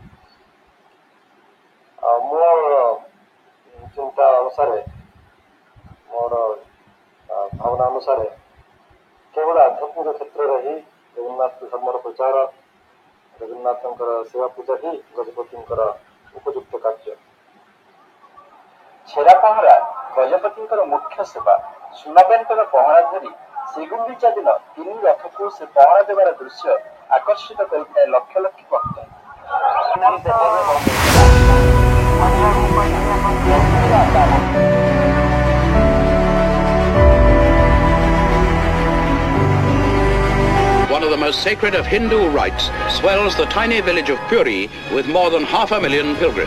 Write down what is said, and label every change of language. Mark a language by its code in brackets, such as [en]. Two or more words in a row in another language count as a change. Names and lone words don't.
[or] ଆଉ ମୋର ଚିନ୍ତା ଅନୁସାରେ, ମୋର ଭାବନା ଅନୁସାରେ କେବଳ ଆଧ୍ୟାତ୍ମିକ କ୍ଷେତ୍ରରେ ହିଁ ଜଗନ୍ନାଥ ଧର୍ମର ପ୍ରଚାର, ଜଗନ୍ନାଥଙ୍କର ସେବା ପୂଜା ହିଁ ଗଜପତିଙ୍କର ଉପଯୁକ୍ତ କାର୍ଯ୍ୟ। ଛେରା ପହଁରା ଗଜପତିଙ୍କର ମୁଖ୍ୟ ସେବା। ସୁନାବେଙ୍କର ପହଁରା ଧରି ଶ୍ରୀଗୁଣ୍ଡିଚା ଦିନ 3 ରଥକୁ ସେ ପହଁରା ଦେବାର ଦୃଶ୍ୟ ଆକର୍ଷିତ କରିଥାଏ ଲକ୍ଷ ଲକ୍ଷ ଭକ୍ତ। [en] One of the most sacred of Hindu rites swells the tiny village of Puri with more than 500,000 pilgrims.